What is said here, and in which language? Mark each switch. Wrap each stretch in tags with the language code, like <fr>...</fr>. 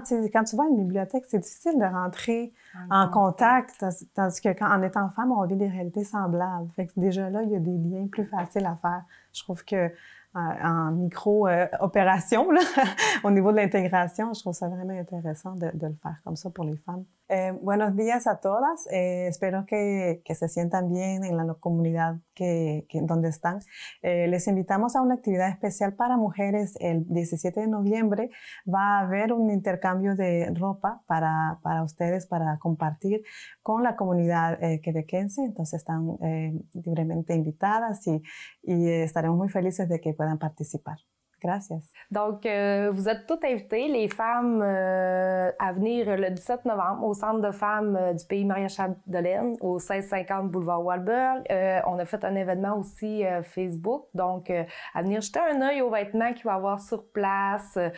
<fr>Tu sais, quand tu vas à une bibliothèque, c'est difficile de rentrer en contact, tandis que en étant femme, on vit des réalités semblables. Fait que déjà là, il y a des liens plus faciles à faire. Je trouve que en micro-opération, au niveau de l'intégration, je trouve ça vraiment intéressant de le faire comme ça pour les femmes.</fr> <es>Buenos días a todas. Espero que se sientan bien en la comunidad donde están. Les invitamos a una actividad especial para mujeres. El 17 de noviembre va a haber un intercambio de ropa para ustedes, para compartir con la comunidad quebequense. Entonces están libremente invitadas y estaremos muy felices de que puedan participar. Gracias.</es> <fr>Donc, vous êtes toutes invitées, les femmes, à venir le 17 novembre au Centre de femmes du Pays Maria-Chapdelaine, au 1650 boulevard Walberg. On a fait un événement aussi Facebook, donc à venir jeter un œil aux vêtements qu'il va y avoir sur place.</fr>